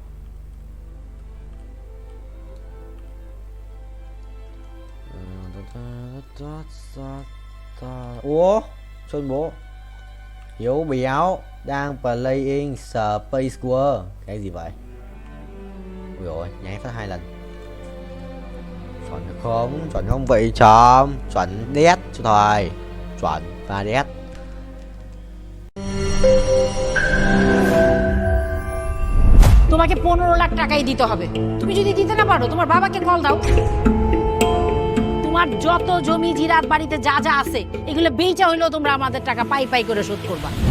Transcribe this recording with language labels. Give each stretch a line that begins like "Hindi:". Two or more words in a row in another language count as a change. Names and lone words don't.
Vietnamese: Ủa Xuân bố Hiếu béo đang playing Space War. Cái gì vậy? Ui ôi nháy phát 2 lần. Chuẩn không vậy chóm. Chuẩn đét cho thôi. Chuẩn và đét.
Bangla: তোমাকে 15 লাখ টাকাই দিতে হবে। তুমি যদি দিতে না পারো তোমার বাবাকে কল দাও। তোমার যত জমি জিরাত বাড়িতে যা যা আছে এগুলো বেচা হইলেও তোমরা আমাদের টাকা পাই করে শোধ করবা।